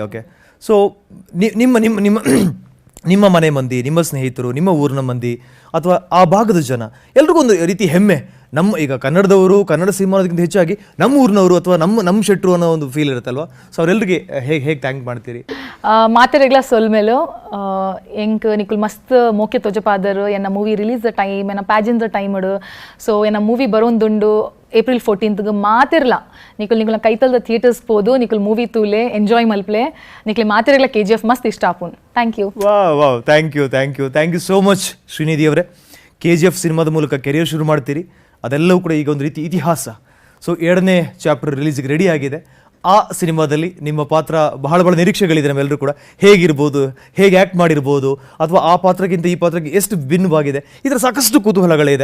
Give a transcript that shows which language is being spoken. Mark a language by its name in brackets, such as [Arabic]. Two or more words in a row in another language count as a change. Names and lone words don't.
[English] okay, so [Kannada] ನಿಮ್ಮ ನಿಮ್ಮ ನಿಮ್ಮ ನಿಮ್ಮ ಮನೆ ಮಂದಿ, ನಿಮ್ಮ ಸ್ನೇಹಿತರು, ನಿಮ್ಮ ಊರಿನ ಮಂದಿ ಅಥವಾ ಆ ಭಾಗದ ಜನ ಎಲ್ರಿಗೂ ಒಂದು ರೀತಿ ಹೆಮ್ಮೆ, ನಮ್ಮ ಈಗ ಕನ್ನಡದವರು, ಕನ್ನಡ ಸಿನಿಮಾದಕ್ಕಿಂತ ಹೆಚ್ಚಾಗಿ ನಮ್ಮ ಊರಿನವರು ಅಥವಾ ನಮ್ಮ ಶೆಟ್ರು ಅನ್ನೋ ಒಂದು ಫೀಲ್ ಇರುತ್ತಲ್ವ. ಸೊ ಅವರೆಲ್ಲರಿಗೆ ಹೇಗೆ ಥ್ಯಾಂಕ್ ಮಾಡ್ತೀರಿ? [Tulu] ಮಾತೆರೆಗ್ಲ ಸೊಲ್ಮೇಲು ಎಂಕ್ ನಿಕುಲ್ ಮಸ್ತ್ ಮೋಕೆ ತೊಜಪಾದರು ಎನ್ನ [English] movie release [Tulu] ದ ಟೈಮ್ ಎನ್ನ ಪ್ಯಾಜಿನ್ ದ ಟೈಮ್ ಸೊ ಎನ್ನ ಮೂವಿ ಬರೋಂದುಂಡು April 14th ಮಾತಿರ್ಲ ನಿಕುಲ್ ಕೈತಲ್ದ ಥಿಯೇಟರ್ಸ್ ಹೋದು ನಿಕುಲ್ ಮೂವಿ ತೂಲೆ ಎಂಜಾಯ್ ಮಲ್ಪ್ಲೆ ನಿಕುಲ್ ಮಾತಿರಲ್ಲ KGF ಮಸ್ತ್ ಇಷ್ಟ ಆಪುನ್. [English] thank you. wow thank you so much ಶ್ರೀನಿಧಿ ಅವರೇ. [Kannada] KGF ಸಿನಿಮಾದ ಮೂಲಕ ಕೆರಿಯರ್ ಶುರು ಮಾಡ್ತೀರಿ, ಅದೆಲ್ಲವೂ ಕೂಡ ಈಗ ಒಂದು ರೀತಿ ಇತಿಹಾಸ. ಸೊ 2ನೇ [English] chapter releasege ready [Kannada] ಆಗಿದೆ. ಆ ಸಿನಿಮಾದಲ್ಲಿ ನಿಮ್ಮ ಪಾತ್ರ ಬಹಳ ನಿರೀಕ್ಷೆಗಳಿದೆ ನಮ್ಮೆಲ್ಲರೂ ಕೂಡ. ಹೇಗಿರ್ಬೋದು, ಹೇಗೆ ಆ್ಯಕ್ಟ್ ಮಾಡಿರ್ಬೋದು, ಅಥವಾ ಆ ಪಾತ್ರಕ್ಕಿಂತ ಈ ಪಾತ್ರಕ್ಕೆ ಎಷ್ಟು ಭಿನ್ನವಾಗಿದೆ, ಇದರ ಸಾಕಷ್ಟು ಕುತೂಹಲಗಳಿದೆ.